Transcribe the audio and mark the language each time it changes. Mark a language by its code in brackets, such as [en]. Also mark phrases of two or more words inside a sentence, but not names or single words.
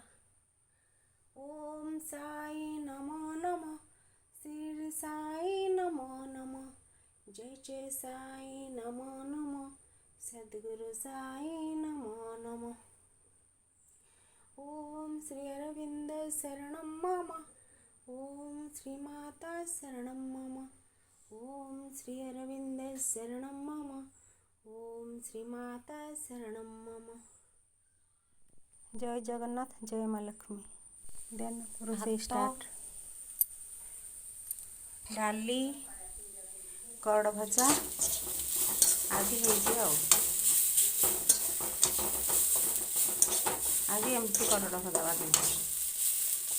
[sa] ओम साई नमो नमः, श्री साई नमो नमः, जय जय साई नमो नमः, सद्गुरु साई नमो नमः। ओम श्री अरविंद शरणं मम, ओम श्री माता शरणं मम, ओम श्री अरविंद शरणं मम, ओम श्री माता शरणं मम। [or] ଜୟ ଜଗନ୍ନାଥ ଜୟ ମା ଲକ୍ଷ୍ମୀ। ଦେନ୍ ରୋଷେଇ ଷ୍ଟାର୍ଟ। ଡାଲି, କରଡ଼ ଭଜା ଆଜି ହେଇଛି ଆଉ। ଆଜି ଏମିତି କରଡ଼ ଭଜା ବାଜିଛି।